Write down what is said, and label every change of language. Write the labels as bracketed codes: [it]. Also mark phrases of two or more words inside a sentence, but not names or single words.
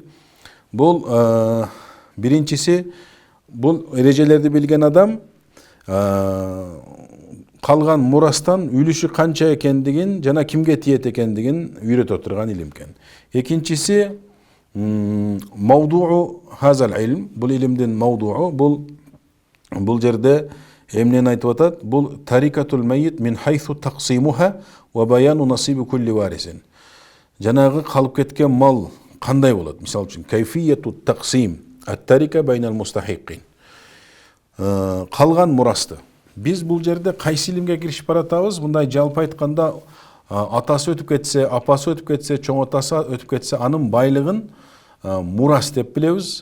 [ky] Бул биринчиси, бул эрежелерди билген адам калган мурастан үлүшү канча экендигин жана кимге тиет экендигин үйрөтө турган илим экен. [ar] Экинчиси, موضوع هذا العلم, [ky] бул илимдин мавдуу, бул жерде эмнени айтып атат? [ar] Бул تركة الميت من حيث تقسيمها وبيان نصيب كل وارث. [ky] Жанагы калып кеткен мал кандай болот? Мисал үчүн, [ar] كيفية تقسيم التركة بين المستحقين. [ky] Калган мурасты. Биз бул жерде кайсы илимге киришип баратабыз? Мындай жалпы айтканда, атасы өтүп кетсе, апасы өтүп кетсе, чоң атасы өтүп кетсе, анын байлыгын мурас деп билебиз.